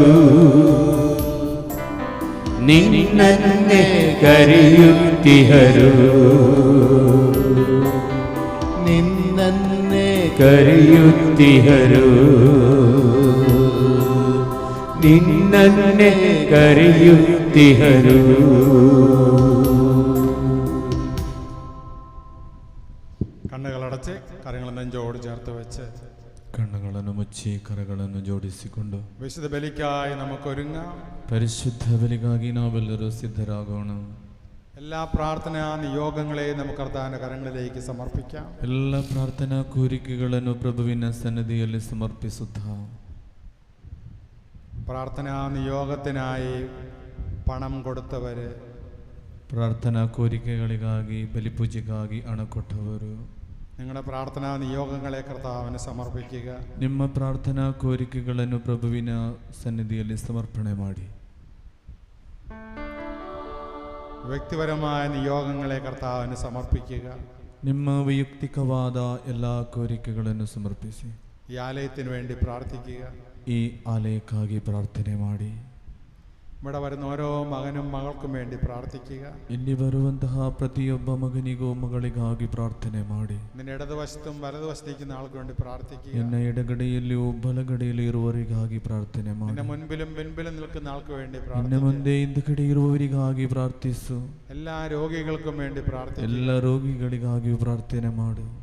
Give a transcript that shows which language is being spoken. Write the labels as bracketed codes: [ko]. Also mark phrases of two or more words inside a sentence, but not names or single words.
[kn] ನಿನ್ನನ್ನೇ ಕರೆಯುತ್ತಿಹರು. ನಿನ್ನನ್ನೇ ಕರೆಯುತ್ತಿಹರು. ನಿನ್ನನ್ನೇ ಕರೆಯುತ್ತಿಹರು. [ml] കണ്ണുകളടച്ച് കരങ്ങൾ നെഞ്ചോട് ചേർത്ത് വെച്ച് [kn] കണ്ണുಗಳನ್ನು ಮುಚ್ಚಿ ಕರಗಳನ್ನು ಜೋಡಿಸಿಕೊಂಡು [ml] വിശുദ്ധ ബലിക്കായി നമുക്കൊരുങ്ങാം. [kn] ಪರಿಶುದ್ಧ ಬಲಿಗಾಗಿ ನಾವೆಲ್ಲರೂ ಸಿದ್ಧರಾಗೋಣ. [ml] എല്ലാ പ്രാർത്ഥനാ നിയോഗങ്ങളെയും നമുക്ക് കർത്താവിന്റെ കരങ്ങളിലേക്ക് സമർപ്പിക്കാം. [kn] ಎಲ್ಲ ಪ್ರಾರ್ಥನಾ ಕೋರಿಕೆಗಳನ್ನು ಪ್ರಭುವಿನ ಸನ್ನಿಧಿಯಲ್ಲಿ ಸಮರ್ಪಿಸುತ್ತಾ [ml] പ്രാർത്ഥനാ നിയോഗത്തിനായി പണം കൊടുത്തവര്, [kn] ಪ್ರಾರ್ಥನಾ ಕೋರಿಕೆಗಳಿಗಾಗಿ ಬಲಿಪೂಜೆಗಾಗಿ ಹಣ ಕೊಟ್ಟವರು, [ml] നിങ്ങളുടെ പ്രാർത്ഥനാ നിയോഗങ്ങളെ കർത്താവിന് സമർപ്പിക്കുക. [kn] ನಿಮ್ಮ ಪ್ರಾರ್ಥನಾ ಕೋರಿಕೆಗಳನ್ನು ಪ್ರಭುವಿನ ಸನ್ನಿಧಿಯಲ್ಲಿ ಸಮರ್ಪಣೆ ಮಾಡಿ. [ml] വ്യക്തിപരമായ നിയോഗങ്ങളെ കർത്താവിന് സമർപ്പിക്കുക. [kn] ನಿಮ್ಮ ವೈಯಕ್ತಿಕವಾದ ಎಲ್ಲ ಕೋರಿಕೆಗಳನ್ನು ಸಮರ್ಪಿಸಿ [ml] ഈ ആലയത്തിന് വേണ്ടി പ്രാർത്ഥിക്കുക. [kn] ಈ ಆಲಯಕ್ಕಾಗಿ ಪ್ರಾರ್ಥನೆ ಮಾಡಿ. [ml] ഇവിടെ വരുന്ന ഓരോ മകനും മകൾക്കും വേണ്ടി പ്രാർത്ഥിക്കുക. [kn] ಇಲ್ಲಿ ಬರುವಂತಹ ಪ್ರತಿಯೊಬ್ಬ ಮಗನಿಗೂ ಮಗಳಿಗಾಗಿ ಪ್ರಾರ್ಥನೆ ಮಾಡಿ. [ml] നിന്റെ ഇടതുവശത്തും വലതുവശത്തിരിക്കുന്ന ആൾക്ക് വേണ്ടി പ്രാർത്ഥിക്കുക. [kn] ನಿನ್ನ ಎಡಗಡೆಯಲ್ಲಿಯೂ ಬಲಗಡೆಯಲ್ಲಿ ಇರುವವರಿಗಾಗಿ ಪ್ರಾರ್ಥನೆ ಮಾಡಿ. [ml] നിന്റെ മുൻപിലും പിൻപിലും നിൽക്കുന്ന ആൾക്ക് വേണ്ടി [kn] ನಿನ್ನ [ml] പ്രാർത്ഥിക്കുക. [kn] ಮುಂದೆ ಹಿಂದುಗಡೆ ಇರುವವರಿಗಾಗಿ ಪ್ರಾರ್ಥಿಸು. [ml] എല്ലാ രോഗികൾക്കും വേണ്ടി പ്രാർത്ഥിക്കുക. [kn] ಎಲ್ಲ ರೋಗಿಗಳಿಗಾಗಿಯೂ ಪ್ರಾರ್ಥನೆ ಮಾಡು.